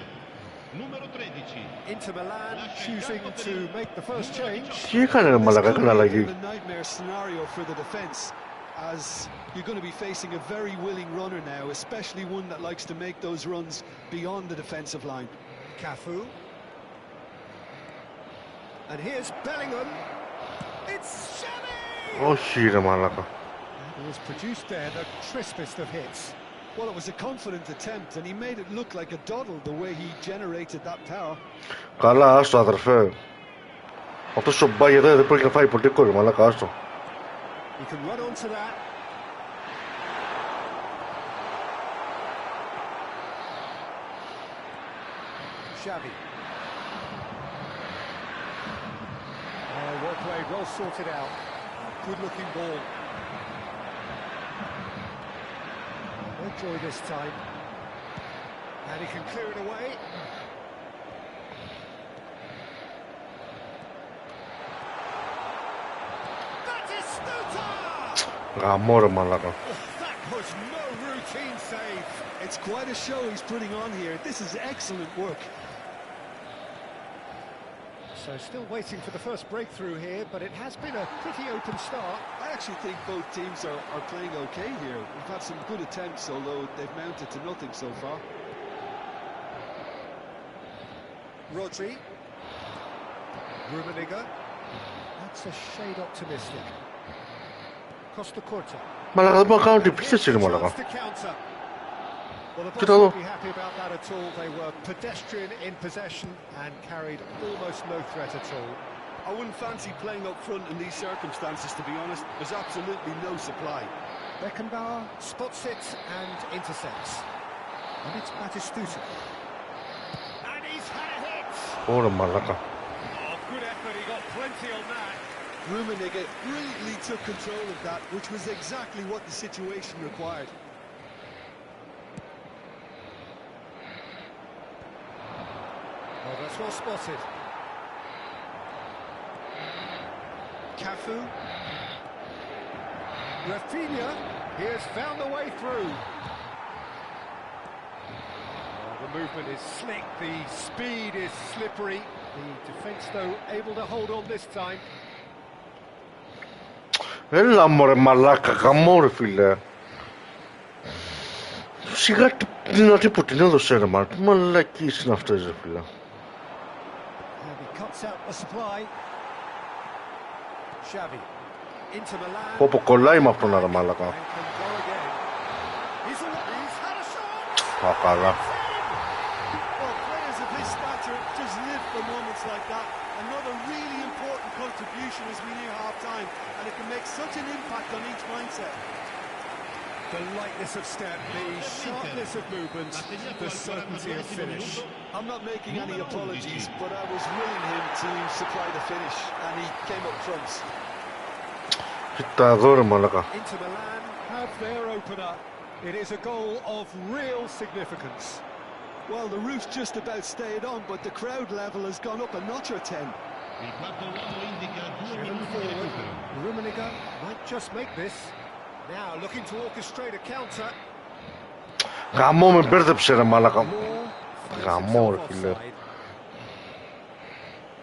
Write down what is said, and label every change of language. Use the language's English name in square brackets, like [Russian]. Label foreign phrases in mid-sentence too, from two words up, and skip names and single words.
[Italian] Numero 13. [English] Inter Milan choosing to make the first change. [Greek] Τι έκανε, ρε μαλάκα, έκανε αλλαγή. [English] A nightmare scenario for the defence, as you're going to be facing a very willing runner now, especially one that likes to make those runs beyond the defensive line. Cafu. And here's Bellingham. It's Xavi! [Greek] Όχι, ρε μαλάκα. [English] He has produced there the crispest of hits. Well, it was a confident attempt, and he made it look like a doddle the way he generated that power. [Greek] Καλά, άστο, αδερφέ. Αυτός ο Μπάγε δεν πρόκειται να φάει ποτέ, ρε μαλάκα, άστο. [English] He can run onto that. Xavi. Oh, well played, well sorted out. Good looking ball. No joy this time. And he can clear it away. That is Stuta! [Greek] Γαμώ, ρε μαλάκα. [English] That was no routine save. It's quite a show he's putting on here. This is excellent work. So still waiting for the first breakthrough here, but it has been a pretty open start. I actually think both teams are playing okay here. We've had some good attempts, although they've mounted to nothing so far. Rodri. Rummenigge. That's a shade optimistic. Costa Curta. [Greek] Μαλάκα, δεν μπορώ να κάνω την επίθεση, ρε μαλάκα. [English] Well, the [Greek] Κοίτα [English] boss [Greek] εδώ. [English] won't be happy about that at all. They were pedestrian in possession and carried almost no threat at all. I wouldn't fancy playing up front in these circumstances, to be honest. There's absolutely no supply. Beckenbauer spots it and intercepts. And it's Batistuta. And he's had a hit! [Greek] Ωραία, μαλάκα. [English] Oh, good effort. He got plenty on that. Rummenigge brilliantly took control of that, which was exactly what the situation required. Oh, that's well spotted. Cafu. Rafinha, he has found the way through. Oh, the movement is slick, the speed is slippery. The defence, though, able to hold on this time. [Greek] Έλα μωρέ μαλάκα, γαμώ ρε φίλε. Σιγά τι δυνατή που την έδωσε ρε μαλάκα. Τι μαλακίες είναι αυτές ρε φίλε. Πω κολλάει με αυτόν ρε μαλάκα. Α, καλά. [English] Another really important contribution as we near half-time, and it can make such an impact on each mindset. The lightness of step, the sharpness of movement, the certainty of finish. I'm not making any apologies, but I was willing him to supply the finish, and he came up front. [Greek] Κοίτα εδώ ρε μαλάκα. [English] Inter Milan have their opener. It is a goal of real significance. Well, the roof's just about stayed on, but the crowd level has gone up a notch or 10. [Italian] Il quarto uomo indica 2 minuti di recupero. [English] Rummenigge might just make this. Now looking to orchestrate a counter. [Greek] Γαμώ με μπέρδεψε ρε μαλάκα. Γαμώ ρε φίλε.